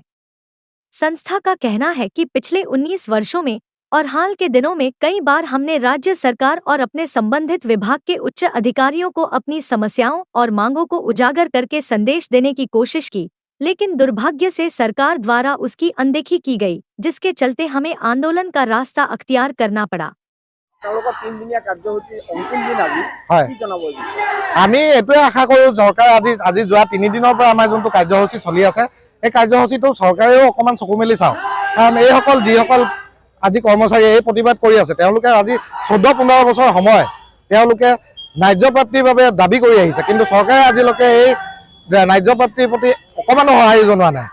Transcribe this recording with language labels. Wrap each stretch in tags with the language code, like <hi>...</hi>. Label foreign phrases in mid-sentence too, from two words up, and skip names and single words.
<hi>संस्था का कहना है कि पिछले 19 वर्षों में और हाल के दिनों में कई बार हमने राज्य सरकार और अपने संबंधित विभाग के उच्च अधिकारियों को अपनी समस्याओं और मांगों को उजागर करके संदेश देने की कोशिश की, लेकिन दुर्भाग्य से सरकार द्वारा उसकी अनदेखी की गई, जिसके चलते हमें आंदोलन का रास्ता अख्तियार करना पड़ा।</hi> <as>আমি এটোৱে আশা কৰোঁ চৰকাৰে আজি যোৱা 3 দিনৰ পৰা আমাৰ যোনটো কাৰ্যসূচী চলি আছে এই কাৰ্যসূচীটো চৰকাৰেও অকমান চকু মেলি চাওক, কাৰণ এইসকল যিসকল আজি কৰ্মচাৰী এই প্ৰতিবাদ কৰি আছে তেওঁলোকে আজি 14-15 বছৰ সময় তেওঁলোকে ন্যায্য প্ৰাপ্তিৰ বাবে দাবী কৰি আহিছে, কিন্তু চৰকাৰে আজিলৈকে এই ন্যায্য প্ৰাপ্তিৰ প্ৰতি অকমানো সহায় জনোৱা নাই।</as>